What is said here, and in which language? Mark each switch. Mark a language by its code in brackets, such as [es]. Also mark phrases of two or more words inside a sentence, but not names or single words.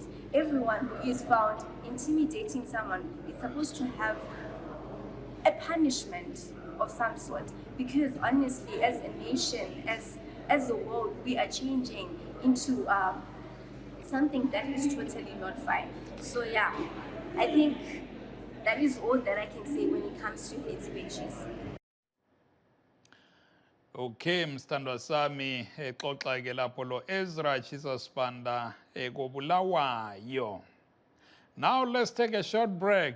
[en] Everyone who is found intimidating someone is supposed to have a punishment of some sort, because honestly, as a nation, as a world, we are changing into something that is totally not fine. So yeah, I think that is all that I can say when it comes to hate speeches. [nd] Okay, mstandwa sami xoxa ke lapho lo Ezra Chisasipanda kobulawayo. [en] Now let's take a short break.